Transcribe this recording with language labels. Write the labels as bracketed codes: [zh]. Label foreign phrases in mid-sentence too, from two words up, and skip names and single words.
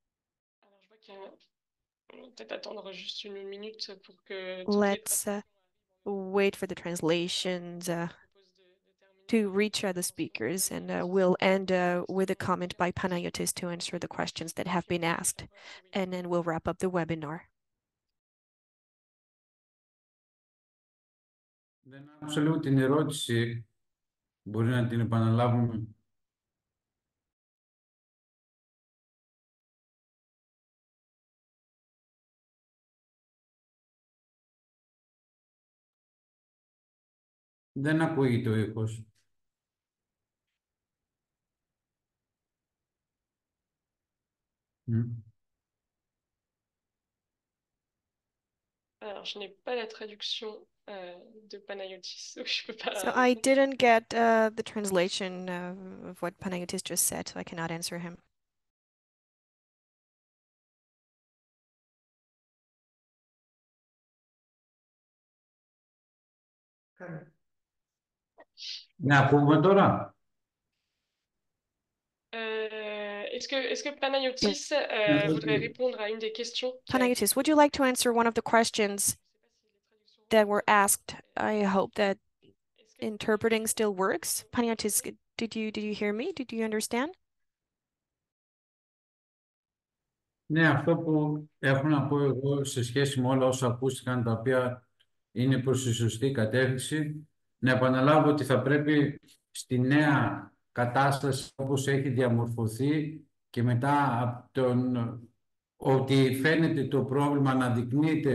[en] Let's wait for the translations to reach the speakers, and we'll end with a comment by Panayotis to answer the questions that have been asked, and then we'll wrap up the webinar. [el] Δεν άκουσα λίγο την ερώτηση. Μπορεί να την επαναλάβουμε. Δεν ακούγεται ο ήχος. [fr] Alors, je n'ai pas la traduction de Panayotis, donc je peux pas. [en] So I didn't get the translation of what Panayotis just said, so I cannot answer him. [el] Ναι, ακούμε τώρα. [fr] Est-ce que Panayotis voudrait répondre à une des questions [en] Panayotis, would you like to answer one of the questions that were asked? I hope that interpreting still works. Panayotis, did you hear me? Did you understand? [el] Ναι, αυτό που έχω να πω εγώ σε σχέση με όλα όσα ακούστηκαν, τα οποία είναι προς τη σωστή κατεύθυνση, να επαναλάβω ότι θα πρέπει στη νέα κατάσταση όπως έχει διαμορφωθεί και μετά από ότι φαίνεται το πρόβλημα, αναδεικνύεται